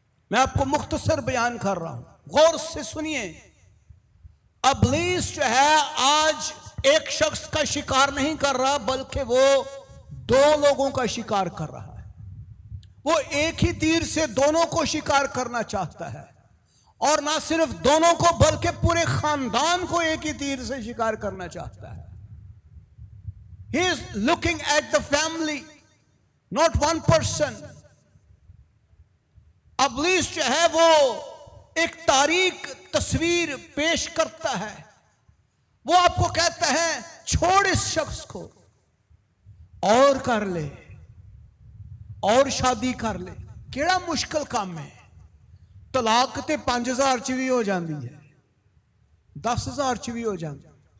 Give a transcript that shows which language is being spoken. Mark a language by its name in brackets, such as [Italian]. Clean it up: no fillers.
[Hindi] मैं आपको मुख्तसर बयान कर रहा हूं, गौर से सुनिए। इब्लीस जो है आज एक शख्स का शिकार नहीं कर रहा, बल्कि वो दो लोगों का शिकार कर रहा है। वो एक ही तीर से दोनों को शिकार करना चाहता है, और ना सिर्फ दोनों को बल्कि पूरे खानदान को एक ही तीर से शिकार करना चाहता है। [English] He is looking at the family, not one person. [Hindi] इब्लीस जो है वो एक तारीख तस्वीर पेश करता है। वो आपको कहता है छोड़ इस शख्स को और कर ले, और शादी कर ले। [Punjabi] केड़ा मुश्किल काम है। तलाक ते 5000 च भी हो जाती है, 10,000 च भी हो जाती है।